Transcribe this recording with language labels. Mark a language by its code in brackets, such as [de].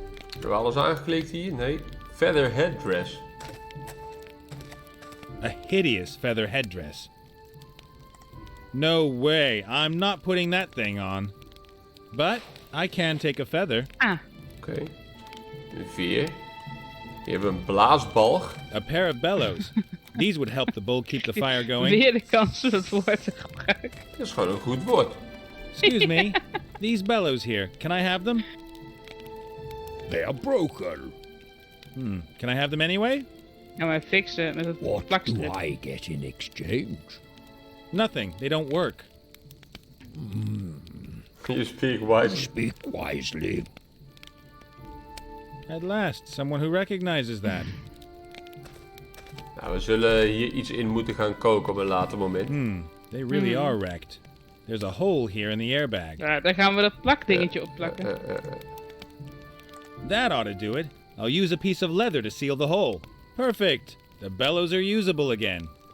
[nl] Hebben we alles aangeklikt hier? Nee. Feather headdress. [en] A hideous feather headdress. No way, I'm not putting that thing on. But I can take a feather. [nl] Oké. Een veer. Hier hebben we een blaasbalg. [en] A pair of bellows. These would help the bull keep the fire going. [nl] Weer de kans om het woord te gebruiken. Dat is gewoon een goed woord. [en] Excuse me, these bellows here, can I have them? They are broken. Can I have them anyway? [nl] Nou, maar fixen met het [en] What do [nl] plakstrip. [en] I get in exchange? Nothing, they don't work. You speak wisely. Speak wisely. At last, someone who recognizes that. [nl] Nou, we zullen hier iets in moeten gaan koken op een later moment. [en] They really are wrecked. There's a hole here in the airbag. [nl] Ja, daar gaan we dat plakdingetje op plakken. [en] That ought to do it. I'll use a piece of leather to seal the hole. Perfect. The bellows are usable again.